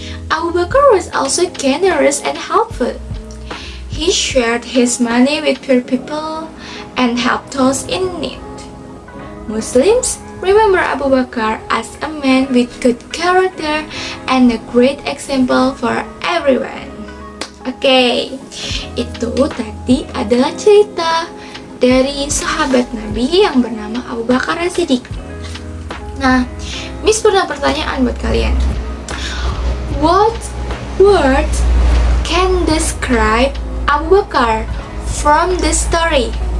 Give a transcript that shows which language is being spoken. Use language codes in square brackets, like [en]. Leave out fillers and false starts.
[en] Abu Bakar was also generous and helpful. He shared his money with poor people and helped those in need. Muslims remember Abu Bakar as a man with good character and a great example for everyone. [id] Oke, itu tadi adalah cerita dari sahabat Nabi yang bernama Abu Bakar As-Siddiq. Nah, Miss punya pertanyaan buat kalian. [en] What word can describe Abu Bakar from the story?